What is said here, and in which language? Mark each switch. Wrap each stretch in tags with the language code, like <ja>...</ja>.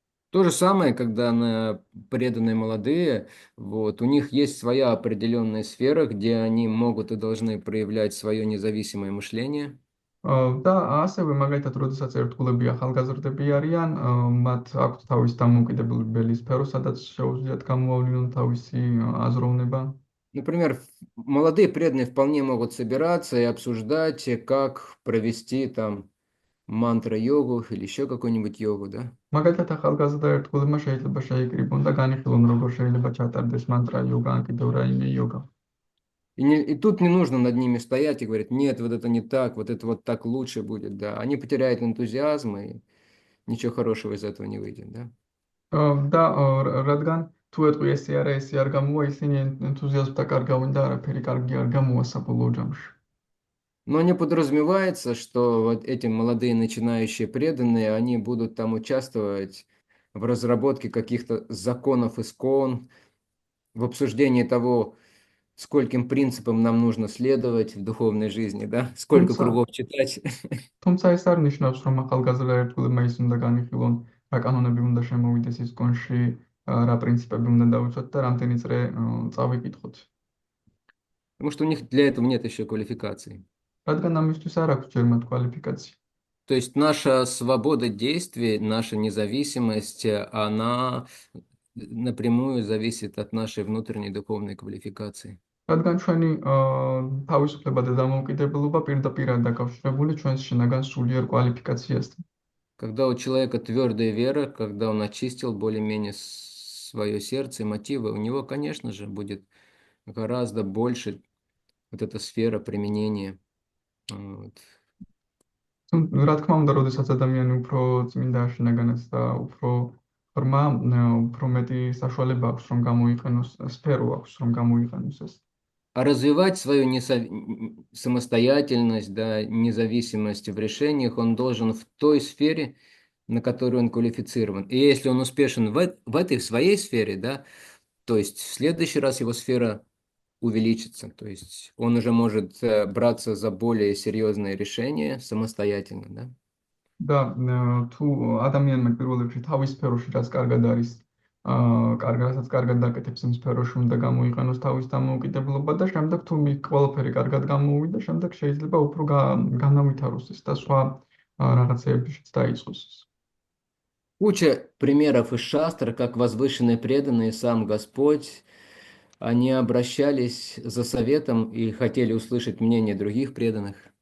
<ru>То же самое, когда преданные молодые, вот, у них есть своя определенная сфера, где они могут и должны проявлять свое независимое мышление.</ru> <ka>და ასევე მაგალითად, როდესაც ერთგულები ახალგაზრდები არიან, მათ აქვთ თავის დამოუკიდებელი სფერო, სადაც შეუძლიათ გამოავლინონ თავისი აზროვნება.</ka> <ru>Например, молодые преданные вполне могут собираться и обсуждать, как провести там мантра-йогу или еще какую-нибудь йогу, да?</ru> <ka>მაგალითად, ახალგაზრდა ერთგულებმა შეიძლება შეიკრიბონ და განიხილონ, როგორ შეიძლება ჩატარდეს მანტრა იოგა, ან კიდევ რაიმე იოგა.</ka> <ru>И тут не нужно над ними стоять и говорить, нет, вот это не так, вот это вот так лучше будет, да. Они потеряют энтузиазм, и ничего хорошего из этого не выйдет, да.</ru> <ka>და რადგან თუ ეტყვი ესე არა, ესე არ გამოვა, ისინი ენთუზიაზმთა კარგავენ და არაფერი კარგი არ გამოვა საბოლოო ჯამში.</ka> <ru>Но не подразумевается, что вот эти молодые начинающие преданные, они будут там участвовать в разработке каких-то законов искон, в обсуждении того, скольким принципам нам нужно следовать в духовной жизни, да, сколько</ru> <ka>თუმცა</ka> <ru>кругов читать.</ru> <ka>თუმცა ეს არ ნიშნავს, რომ ახალგაზრდა ერთგულებმა ის უნდა განიხილონ, რა კანონები უნდა შემოვიდეს ისკონში, რა პრინციპები უნდა დავიცვათ და რამდენი წრე წავიკითხოთ.</ka> <ru>Потому что у них для этого нет еще квалификации.</ru> <ka>რადგან ამისთვის არ აქვს ჯერ მათ კვალიფიკაცია.</ka> <ru>То есть наша свобода действий, наша независимость, она напрямую зависит от нашей внутренней духовной квалификации.</ru> <ka>რადგან ჩვენი თავისუფლება და დამოუკიდებლობა პირდაპირად დაკავშირებული ჩვენს შინაგან სულიერ კვალიფიკაციასთან.</ka> <ru>Когда у человека твердая вера, когда он очистил более-менее свое сердце и мотивы, у него, конечно же, будет гораздо больше вот эта сфера применения. Вот.</ru> <ka>რა თქმა უნდა, როდესაც ადამიანი უფრო წმინდა შინაგანად და უფრო ღრმა, უფრო მეტი საშუალება აქვს, რომ გამოიყენოს სფერო აქვს, რომ გამოიყენოს ეს.</ka> <ru>А развивать свою самостоятельность, да, независимость в решениях он должен в той сфере, на которую он квалифицирован. И если он успешен в этой своей сфере, да, то есть в следующий раз его сфера увеличится. То есть он уже может браться за более серьезные решения самостоятельно, да.</ru> <ka>და თუ ადამიანმა პირველ რიგში თავის სფეროში რაც კარგად არის, რასაც კარგად დაკეთებს იმ სფეროში უნდა გამოიყენოს თავის დამოუკიდებლობა და შემდეგ თუ ყველაფერი კარგად გამოუვიდა, შემდეგ შეიძლება უფრო განავითაროს ეს და სხვა რაღაცეებშიც დაიწყოს.</ka> <ru>Куча примеров из шастр, как возвышенные преданные, сам Господь, они обращались за советом и хотели услышать мнение других преданных.</ru>